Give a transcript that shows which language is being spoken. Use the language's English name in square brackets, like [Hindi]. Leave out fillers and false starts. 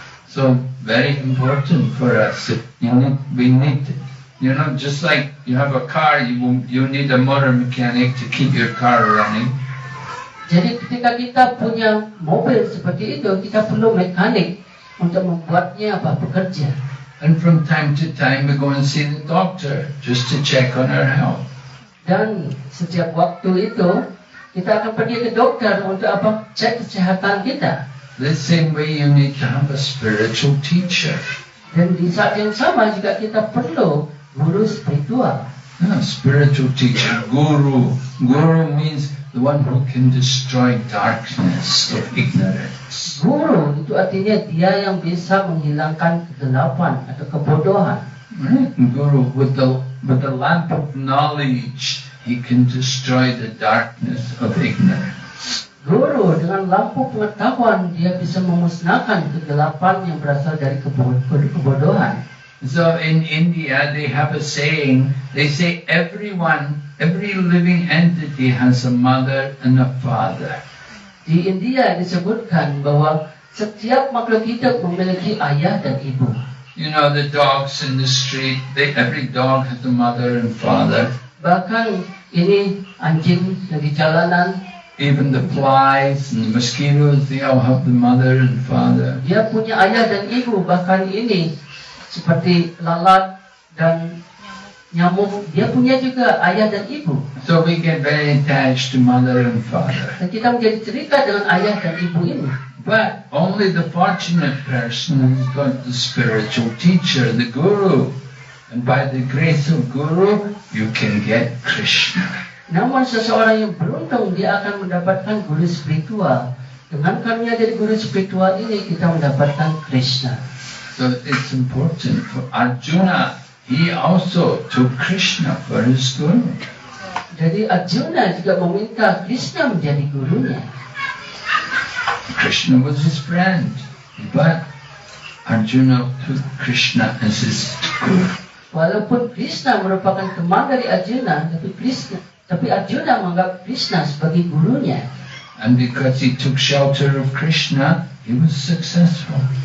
[English] So very important for us. We need, just like you have a car, you need a motor mechanic to keep your car running. [Indonesian] Jadi ketika kita punya mobil seperti itu, kita perlu mekanik untuk membuatnya bekerja. [English] And from time to time we go and see the doctor just to check on our health. [Indonesian] Dan setiap waktu itu kita akan pergi ke dokter untuk cek kesehatan kita. [English] The same way you need to have a spiritual teacher. [Indonesian] Dan di saat yang sama juga kita perlu guru spiritual. [English] Spiritual teacher, guru. Guru means the one who can destroy darkness of ignorance. [Indonesian] Guru itu artinya dia yang bisa menghilangkan kegelapan atau kebodohan. [English] Right? And Guru, with the lamp of knowledge, he can destroy the darkness of ignorance. [Indonesian] Guru dengan lampu pengetahuan dia bisa memusnahkan kegelapan yang berasal dari kebodohan. [English] So in India, they have a saying. They say every living entity has a mother and a father. [Indonesian] Di India disebutkan bahwa setiap makhluk hidup memiliki ayah dan ibu. [English] You know, the dogs in the street, every dog has a mother and father. [Indonesian] Bahkan ini anjing yang di jalanan, [English] Even the flies and the mosquitoes, they all have the mother and father. [Indonesian] dia punya ayah dan ibu. Bahkan ini seperti lalat dan nyamuk, dia punya juga ayah dan ibu. [English] So we get very attached to mother and father. [Indonesian] Dan kita menjadi terikat dengan ayah dan ibu ini. [English] But only the fortunate person who's got the spiritual teacher, the Guru. And by the grace of Guru, you can get Krishna. [Indonesian] Namun seseorang yang beruntung, dia akan mendapatkan guru spiritual. Dengan karunia dari guru spiritual ini, kita mendapatkan Krishna. [English] So it's important for Arjuna. He also took Krishna for his guru. [Indonesian] Jadi Arjuna juga meminta Krishna menjadi gurunya. [English] Krishna was his friend, but Arjuna took Krishna as his guru. [Indonesian] Walaupun Krishna merupakan teman dari Arjuna, tapi Arjuna menganggap Krishna sebagai gurunya. [English] And because he took shelter of Krishna, he was successful.